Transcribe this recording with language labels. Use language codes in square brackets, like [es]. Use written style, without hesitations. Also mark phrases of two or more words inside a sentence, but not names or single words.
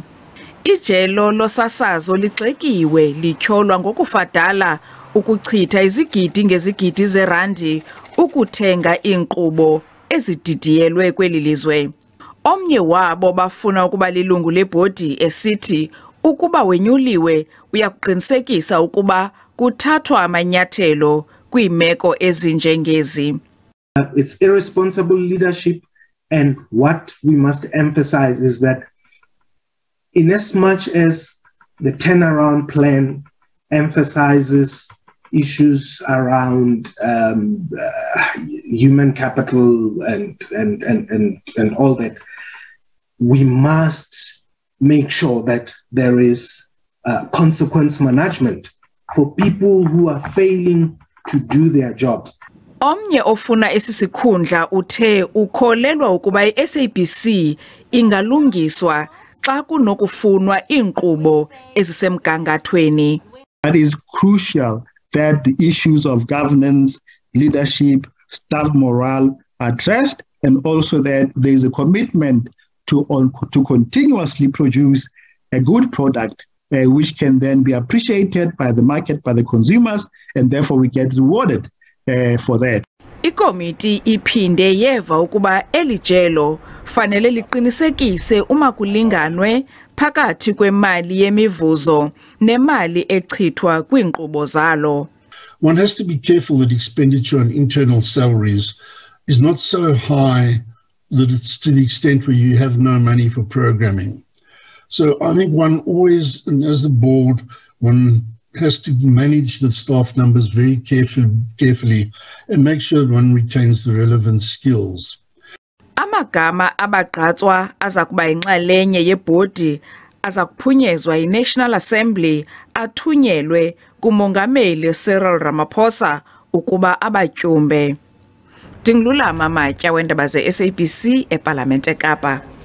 [xh] Ijelo losasazo ligxekiwe lityholwa ngokufadala ukuchitha izigidi ngezigidi zerandi ukuthenga iinkqubo ezididiyelwe kweli lizwe. Omnye wabo bafuna ukuba lilungu lebhodi esithi ukuba wenyuliwe uyakuqinisekisa ukuba kuthathwa amanyathelo kwiimeko ezinjengezi. [en] It's irresponsible leadership, and what we must emphasize is that in as much as the turnaround plan emphasizes issues around human capital and all that, we must make sure that there is consequence management for people who are failing to do their jobs. [xh] Omnye ofuna esisikhundla uthe ukholelwa ukuba i-SABC ingalungiswa xa kunokufunwa iinkqubo ezisemgangathweni. [en] It is crucial that the issues of governance, leadership, staff morale are addressed, and also that there is a commitment to continuously produce a good product which can then be appreciated by the market, by the consumers, and therefore we get rewarded for that. [xh] Ikomiti iphinde yeva ukuba elijelo fanele liqinisekise kulinganwe phakathi kwemali yemivuzo nemali echithwa kwiinkqubo zalo. [en] One has to be careful that expenditure on internal salaries is not so high that it's to the extent where you have no money for programming. So I think one always, and as the board, one has to manage the staff numbers very carefully and make sure that one retains the relevant skills. [xh] Amagama abagqatswa azakuba inxalenye yebhodi azakuphunyezwa yi-National Assembly athunyelwe kumongameli Cyril Ramaphosa ukuba abatyumbe. Ndingulama Matya weendaba ze-SABC eParlamente eKapa.